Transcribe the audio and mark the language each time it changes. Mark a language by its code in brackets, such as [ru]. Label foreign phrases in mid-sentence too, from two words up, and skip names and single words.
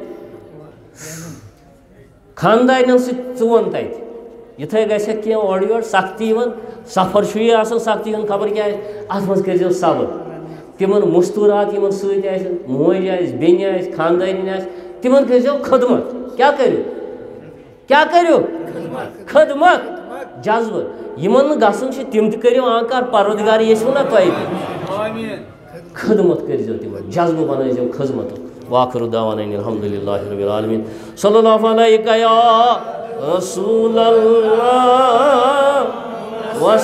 [ks] سۭتۍ ژٕ ووٚن تتہِ یِتھے گژھٮ۪کھ کینٛہہ اورٕ یورٕ سختی یِوان سفر چھُ یہِ آسان سختی ہُنٛد خبر کیٛاہ آسہِ اتھ منٛز کٔرۍزیو صبر تِمن مستوٗرات یِمن سۭتۍ آسن موج آسہِ بیٚنہِ آسہِ خاندارِنۍ آسہِ تِمن کٔرۍزیو خدمت کیٛاہ کٔرِو خدمت جذبہٕ یِمن نہٕ گژھُن چھُ تِم تہِ کٔرِو آنکار پروردگار ییٚژھوٕ نا تۄہہِ تہِ خدمت کٔرۍزیو تِمن جذبہٕ بنٲیزیو خدمتُک [ar] واخر دعوانا الحمدللہ رب العالمین صلی اللہ علیہ یا رسول اللہ